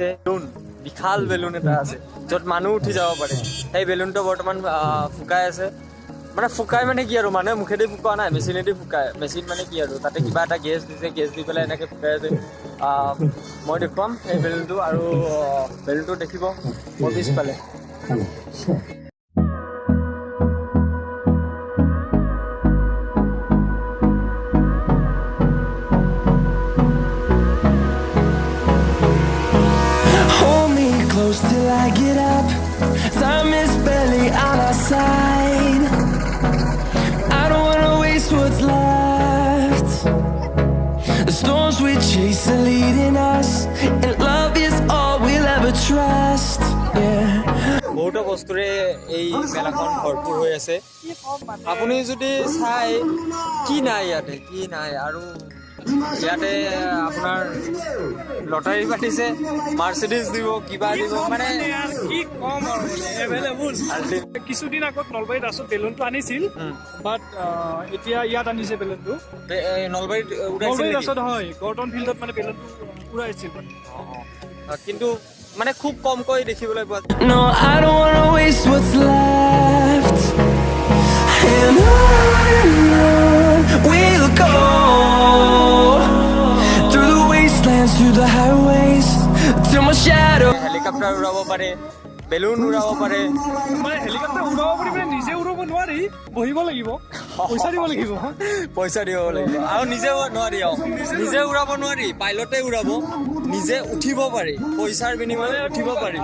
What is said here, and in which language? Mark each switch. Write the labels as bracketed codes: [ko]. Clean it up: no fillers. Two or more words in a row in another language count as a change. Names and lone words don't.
[as] বেলুন বিশাল বেলুন এটা আছে য'ত মানুহ উঠি যাব পাৰে। সেই বেলুনটো বৰ্তমান ফুকাই আছে। মানে ফুকাই মানে কি আৰু মানুহে মুখেদি ফুকোৱা নাই, মেচিনেদি ফুকায়। মেচিন মানে কি আৰু তাতে কিবা এটা গেছ দিছে, গেছ দি পেলাই এনেকৈ ফুকাই আছে। মই দেখুৱাম সেই বেলুনটো, আৰু বেলুনটো দেখিব মোৰ পিছফালে। [en] Till I get up, time is barely on our side. I don't wanna waste what's left. The storms we chase are leading us, and love is all we'll ever trust. Yeah. [as] বহুতো বস্তুৰে এই মেলাখন ভৰপূৰ হৈ আছে। আপুনি যদি চাই কি নাই ইয়াতে, কি নাই। আৰু ইয়াতে আপোনাৰ লটাৰী পাতিছে, মাৰ্চিডিজ দিব, কিবা দিব, মানে কি কম আৰু এভেইলেবল। কিছুদিন আগত নলবাৰীত আছো বেলুনটো আনিছিল, বাট এতিয়া ইয়াত আনিছে বেলুনটো। নলবাৰীত নলবাৰীত আছত হয়, গৰ্টন ফিল্ডত মানে বেলুনটো উৰাইছিল মানে। কিন্তু মানে খুব কমকৈ দেখিবলৈ পোৱা যায়। [en] No, I don't wanna waste what's left. And on we'll go, through the wastelands, through the highways, till my shadow. [as] হেলিকপ্টাৰ উৰাব পাৰে, বেলুন উৰাব পাৰে। মানে হেলিকপ্টাৰ উৰাব পাৰি মানে নিজে উৰাব নোৱাৰি, বহিব লাগিব, পইচা দিব লাগিব। পইচা দিব লাগিব, আৰু নিজে নোৱাৰি। নিজে উৰাব নোৱাৰি, পাইলটে উৰাব। নিজে উঠিব পাৰি, পইচাৰ বিনিময়ত উঠিব পাৰি।